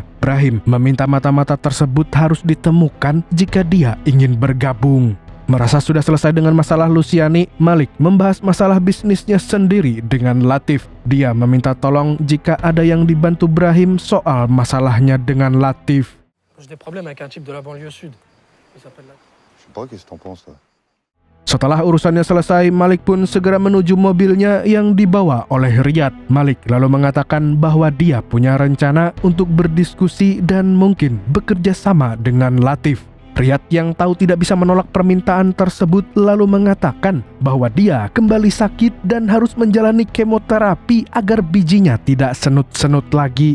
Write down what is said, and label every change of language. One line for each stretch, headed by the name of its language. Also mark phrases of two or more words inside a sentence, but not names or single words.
Indonesian: Brahim meminta mata-mata tersebut harus ditemukan jika dia ingin bergabung. Merasa sudah selesai dengan masalah Luciani, Malik membahas masalah bisnisnya sendiri dengan Latif. Dia meminta tolong jika ada yang dibantu Brahim soal masalahnya dengan Latif.
French: J'ai des problèmes avec un type de la banlieue sud. Il s'appelle là. Je sais pas, qu'est-ce que t'en penses, toi?
Indonesian: Setelah urusannya selesai, Malik pun segera menuju mobilnya yang dibawa oleh Riyad. Malik lalu mengatakan bahwa dia punya rencana untuk berdiskusi dan mungkin bekerja sama dengan Latif. Riyad yang tahu tidak bisa menolak permintaan tersebut lalu mengatakan bahwa dia kembali sakit dan harus menjalani kemoterapi agar bijinya tidak senut-senut lagi.